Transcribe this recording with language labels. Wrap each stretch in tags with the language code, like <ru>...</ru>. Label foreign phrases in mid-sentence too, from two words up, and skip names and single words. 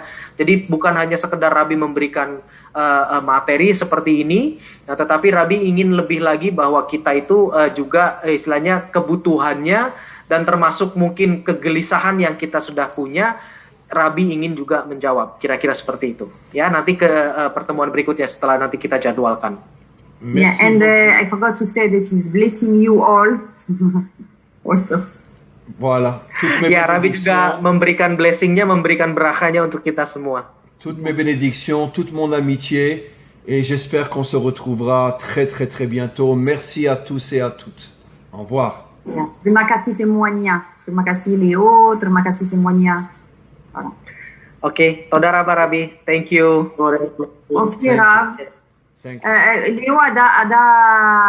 <id>Jadi bukan hanya sekedar Rabi memberikan materi seperti ini, tetapi Rabi ingin lebih lagi bahwa kita itu juga istilahnya kebutuhannya dan termasuk mungkin kegelisahan yang kita sudah punya, Rabi ingin juga menjawab, kira-kira seperti itu. Ya, nanti ke pertemuan berikutnya setelah nanti kita jadwalkan.</id> <en>Yeah, and I forgot to say that he's blessing you all also.</en> <fr>Voilà.</fr> <id>Ya, Rabi juga memberikan blessingnya, memberikan berakanya untuk kita semua.</id> <fr>Toutes mes bénédictions, toute mon amitié, et j'espère qu'on se retrouvera très très très bientôt. Merci à tous et à toutes. Au revoir.</fr> <id>Yeah. Terima kasih semuanya. Terima kasih Leo, terima kasih semuanya.</id> <he>Oke, Toda Rabba Rabi,</he> <en>thank you.</en> <id>Oke, Rav. Leo ada</id>